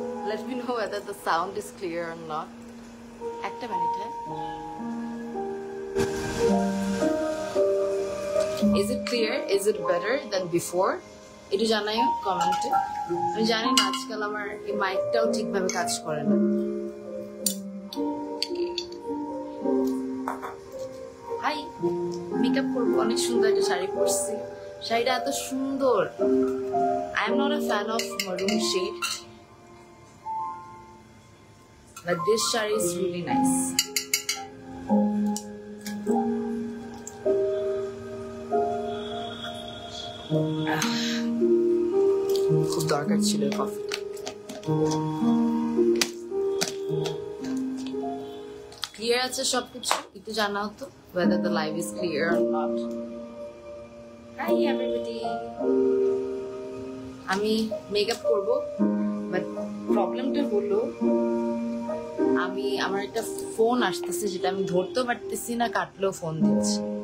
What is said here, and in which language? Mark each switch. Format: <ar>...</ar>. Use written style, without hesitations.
<en>Let me know whether the sound is clear or not.</en> <bn>একটা minute, হ্যাঁ?</bn> <en>Is it clear? Is it better than before?</en> <bn>একটু জানাইও কমেন্টে। আমি জানি না আজকাল আমার এই মাইকটাও ঠিকভাবে কাজ করে না। হাই, মেকআপ করবো, অনেক সুন্দর একটা শাড়ি পরছি। শাড়িটা এত সুন্দর।</bn> <en>I am not a fan of maroon shade, but this shade is really nice.</en> <bn>খুব দরকার ছিল কফিটা। ক্লিয়ার আছে সবকিছু? একটু জানাও তো</bn> <en>whether the live is clear or not. Hi everybody.</en> <bn>আমি মেকআপ করব, বাট প্রবলেমটা হলো আমার একটা ফোন আসতেছে, যেটা আমি ধরতেও পারতেছি না, কাটলেও ফোন দিচ্ছে।</bn>